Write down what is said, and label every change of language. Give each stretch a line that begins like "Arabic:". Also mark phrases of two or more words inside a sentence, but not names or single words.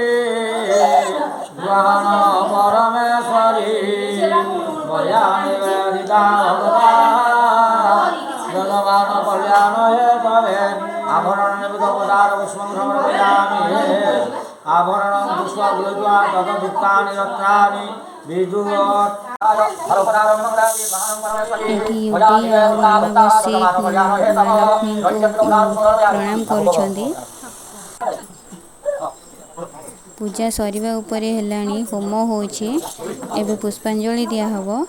Sanskrit: ग्रहण परमेश्वरी मया निवेदिता भगवता जगमान कल्याण हेतवे आभरण निमित्त उपचार पुष्पं समर्पयामि आभरणं पुष्पं गृहीत्वा तदुक्तानि रत्नानि विदुत्
Odia: ଏଠି ୟୁବି ଆଉ ମାମା ବସି ମା ଲକ୍ଷ୍ମୀଙ୍କୁ ପ୍ରଣାମ କରୁଛନ୍ତି। ପୂଜା ସରିବା ଉପରେ ହେଲାଣି। ହୋମ ହେଉଛି। ଏବେ ପୁଷ୍ପାଞ୍ଜଳି ଦିଆହେବ।